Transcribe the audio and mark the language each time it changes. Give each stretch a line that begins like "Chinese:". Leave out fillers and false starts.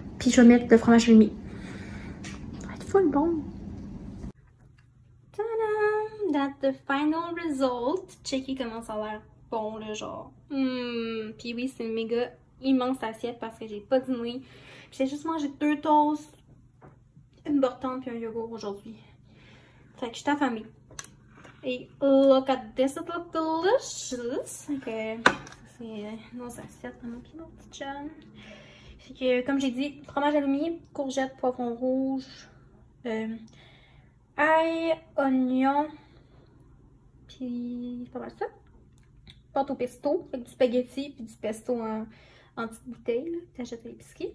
French: Puis je vais mettre le fromage halloumi. Ça va être full bon. Tadam!
English: That's the final result.
French: Checkez comment ça a l'air bon, là, genre. Puis oui, c'est une méga immense assiette parce que j'ai pas dîné. J'ai juste mangé 2 toasts, une beurre puis un yogourt aujourd'hui. Fait que je suis affamée.
English: Et look at this, it looks delicious.
French: Ok, c'est nos assiettes, mon petit chum. Fait que, comme j'ai dit, fromage halloumi, courgettes, poivron rouge, ail, oignon, puis pas mal ça. Pâte au pesto, avec du spaghetti, puis du pesto en petite bouteille, là, que t'achètes à l'épicerie.